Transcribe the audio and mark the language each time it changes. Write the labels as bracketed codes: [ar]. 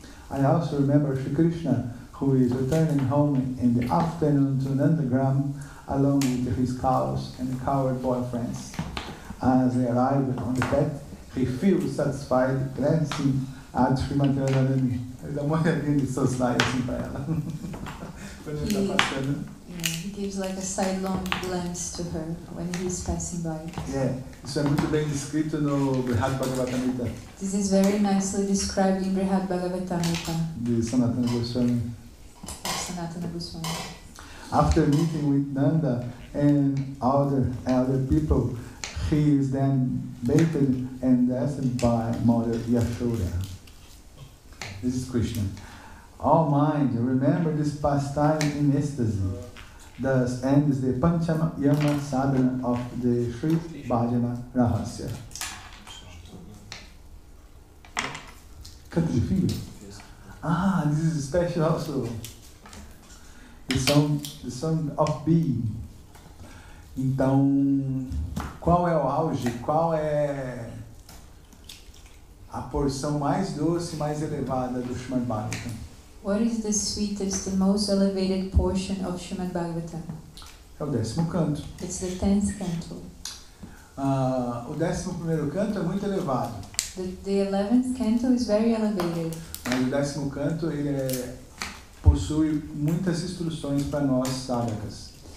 [en] I also remember Shri Krishna, who is returning home in the afternoon to Nandagram along with his cows and cowherd boyfriends. As they arrive on the path, he feels satisfied, glancing at Srimati Radharani. [pt] Ele dá uma olhadinha de society assim para ela. Quando ele está passando. [en] He gives like a sidelong glance to her when he is passing by. [pt] Isso é muito bem descrito no Brihad Bhagavatamrita. [en] This is very nicely described in Brihad Bhagavatamrita. [pt] De Sanatana Goswami. [en] Sanatana Goswami. After meeting with Nanda and other elder people, he is then bathed and blessed by Mother Yashoda. This is Krishna. All mind, remember this pastime in ecstasy. Thus ends the Panchama Yama Sadhana of the Sri Bhajana Rahasya. Cut the finger. This is special also. The song of being. [pt] Então, qual é o auge? Qual é a porção mais doce, mais elevada do Srimad Bhagavatam? [en] What is the sweetest, the most elevated portion of Srimad Bhagavatam? [pt] É o 10º canto. [en] It's the 10th canto. [pt] O 11º canto é muito elevado. [en] The 11th canto is very elevated. [pt] Mas o 10º canto ele possui muitas instruções para nós sadhakas.